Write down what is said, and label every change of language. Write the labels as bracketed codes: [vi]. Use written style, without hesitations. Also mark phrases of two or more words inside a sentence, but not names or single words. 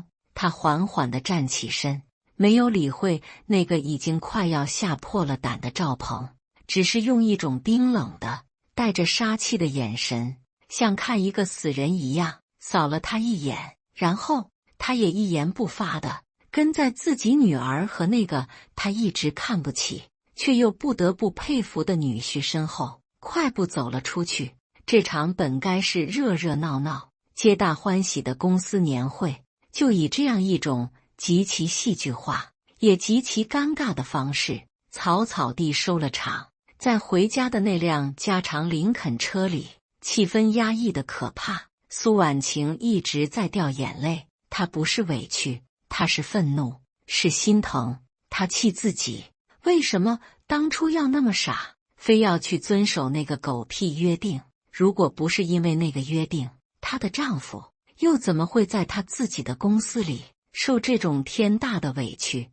[zh] 他緩緩地站起身，沒有理會那個已經快要嚇破了膽的趙鵬，只是用一種冰冷的帶着殺氣的眼神，像看一個死人一樣掃了他一眼，然後他也一言不發的跟在自己女兒和那個他一直看不起卻又不得不佩服的女婿身後，快步走了出去。這場本該是熱熱鬧鬧、皆大歡喜的公司年會，就以這樣一種極其戲劇化也極其尷尬的方式草草地收了場。在回家的那輛加長林肯車裡，氣氛壓抑得可怕。蘇婉晴一直在掉眼淚，她不是委屈，她是憤怒，是心疼。她氣自己，為什麼當初要那麼傻，非要去遵守那個狗屁約定？如果不是因為那個約定，她的丈夫又怎麼會在她自己的公司裡受這種天大的委屈？